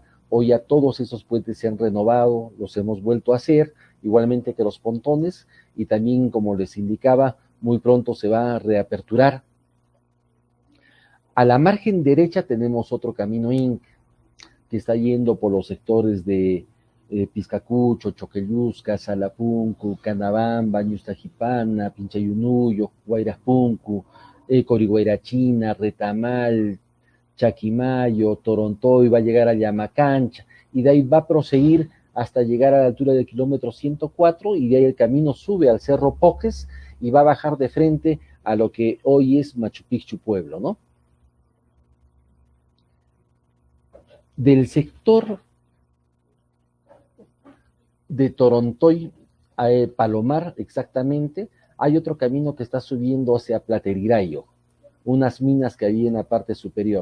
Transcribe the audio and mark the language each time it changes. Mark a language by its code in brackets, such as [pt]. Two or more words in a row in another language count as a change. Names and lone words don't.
[es] Hoy ya todos esos puentes se han renovado, los hemos vuelto a hacer, igualmente que los pontones, y también, como les indicaba, muy pronto se va a reaperturar. A la margen derecha tenemos otro camino Inca, que está yendo por los sectores de Piscacucho, Choquelusca, Salapuncu, Canabamba, Ñustajipana, Pinchayunuyo, Guairapuncu, Coriguairachina, Retamal, Chaquimayo, Torontoy, va a llegar a Llamacancha, y de ahí va a proseguir hasta llegar a la altura del kilómetro 104, y de ahí el camino sube al Cerro Poques y va a bajar de frente a lo que hoy es Machu Picchu Pueblo, ¿no? Del sector de Torontoy a Palomar, exactamente, hay otro camino que está subiendo hacia Platerirayo, unas minas que había en la parte superior.